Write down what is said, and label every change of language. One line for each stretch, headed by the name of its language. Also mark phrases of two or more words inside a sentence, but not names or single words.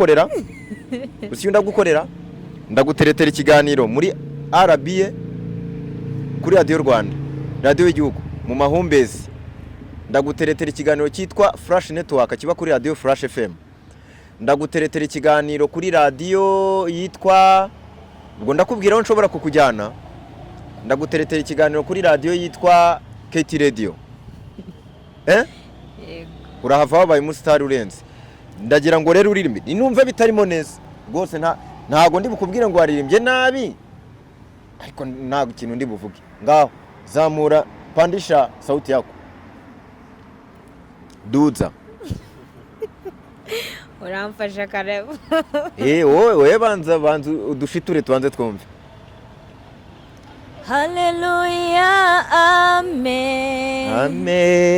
Kinyarwanda: ngukorera uzi cyunda gukorera ndaguteretera ikiganiro muri RBA kuri radio Rwanda radio y'igihugu mu mahumbezi ndaguteretera ikiganiro cyitwa Flash Network kiba kuri radio Flash FM ndaguteretera ikiganiro kuri radio yitwa ubwo ndakubwira aho nshobora kukujyana ndaguteretera ikiganiro kuri radio yitwa KT Radio urahava wabaye umustar urenze ndagira ngo rero uririmbe ninumva bitarimo neza rwose ntago ndi bukubwire ngo waririmbye nabi ariko ntago ikintu ndi buvuge ngaho zamura
Swahili: pandisha sauti yako
Kinyarwanda: duza uramfasha Karabo wowe banza udushiture tubanze twumve Hallelujah, amen. Amen.